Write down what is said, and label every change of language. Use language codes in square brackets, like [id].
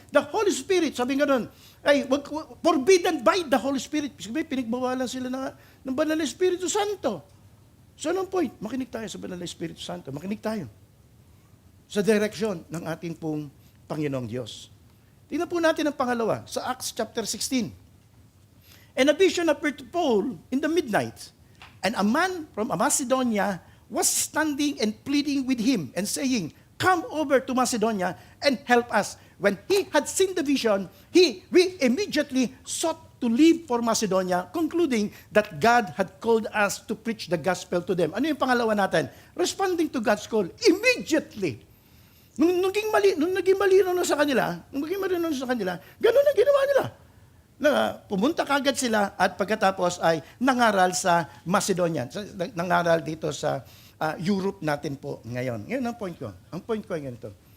[en] The Holy Spirit, [tl] sabi nga doon, ay, [en] forbidden by the Holy Spirit. [tl] Sabi, pinagbawalan sila ng Banal na Espiritu Santo. So anong point? Makinig tayo sa Banal na Espiritu Santo. Makinig tayo sa direksyon ng ating pong Panginoong Diyos. Tingnan po natin ang pangalawa sa Acts chapter 16. [en] And a vision appeared to Paul in the midnight, and a man from Macedonia was standing and pleading with him and saying, "Come over to Macedonia and help us." When he had seen the vision, we immediately sought to leave for Macedonia, concluding that God had called us to preach the gospel to them. [tl] Ano yung pangalawa natin? [en] Responding to God's call immediately. [tl] Nung naging malinaw na sa kanila, ganun ang ginawa nila. Na pumunta kagad sila at pagkatapos ay nangaral sa Macedonia. Nangaral dito sa Europe natin po ngayon. Ngayon ang point ko. Ang point ko ay ganito.